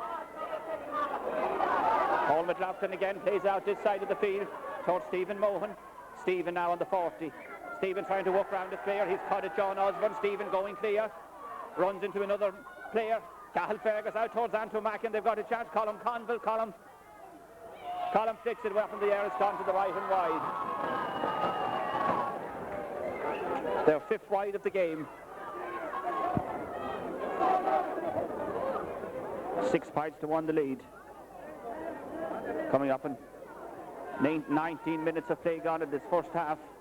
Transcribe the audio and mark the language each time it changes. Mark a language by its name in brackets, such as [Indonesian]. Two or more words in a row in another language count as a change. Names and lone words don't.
[English] Paul McLaughlin again plays out this side of the field towards Stephen Mohan. Stephen now on the 40. Stephen trying to walk round his player. He's caught at John Osborne. Stephen going clear. Runs into another player. Cahill Fergus out towards Anto Mackin. They've got a chance. Colm Conville. Colm flicks it away from the air. It's gone to the right and wide. They're 5th wide of the game. 6 points to 1 the lead. Coming up in 19 minutes of play gone in this first half.